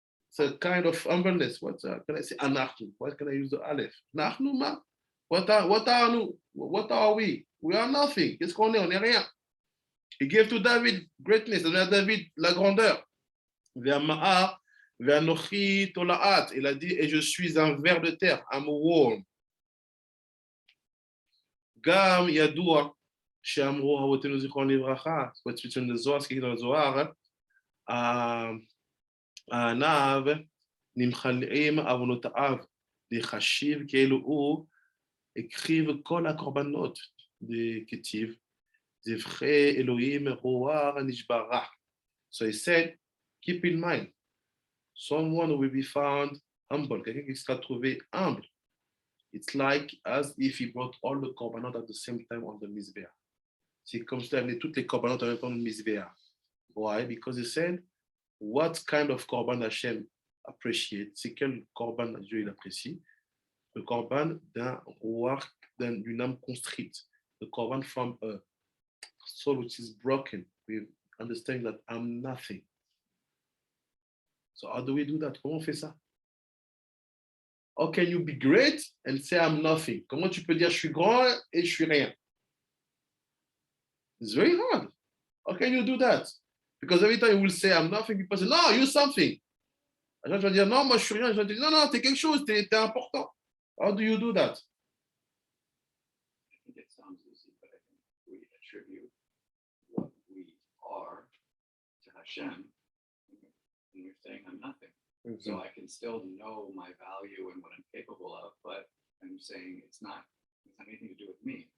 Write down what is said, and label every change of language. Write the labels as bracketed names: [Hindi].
[English] It's a kind of humbleness. What can I say? Anachnu. What can I use the aleph? [Hebrew] Nachnu ma. [English] What are we? We are nothing. [French] Qu'est-ce qu'on est? On n'est rien. [English] He gave to David greatness. [French] Il a donné à David la grandeur. [Hebrew] Ve'ama'ar ve'anochi tola'at. [French] Il a dit, et je suis un ver de terre. [English] I'm a worm. [Hebrew] Gam yadua. שאמרו אבותינו זיכרון לברכה, [English] what's written in the Zohar, [Hebrew] speaking of the Zohar, העניו נמחלים עוונותיו, לחשיב כאילו הוא הקריב כל הקורבנות דכתיב, זבחי אלוהים רוח נשברה. [English] So he said, keep in mind, someone who will be found humble, [French] quelqu'un qui sera trouvé humble. [English] It's like as if he brought all the korbanot at the same time on the Mizbeach. [French] C'est comme si tu amené toutes les korbanot en même temps de Mizbeach. [English] Why? Because he said, what kind of korban Hashem appreciate? [French] C'est quel korban Dieu il apprécie? Le korban d'un roi, d'une âme construite. [English] The korban from a soul which is broken. We understand that I'm nothing. So how do we do that? [French] Comment on fait ça? [English] How can you be great and say I'm nothing? [French] Comment tu peux dire je suis grand et je suis rien? [English] It's very hard. How can you do that? Because every time you will say I'm nothing, people say no, you're something. [French] Les gens vont dire non, moi je suis rien. Je vais dire non, t'es quelque chose, t'es important. [English] How do you do that? I think it sounds easy, but I think we attribute what we are to Hashem, and we're saying I'm nothing. Mm-hmm. So I can still know my value and what I'm capable of, but I'm saying it's not anything to do with me.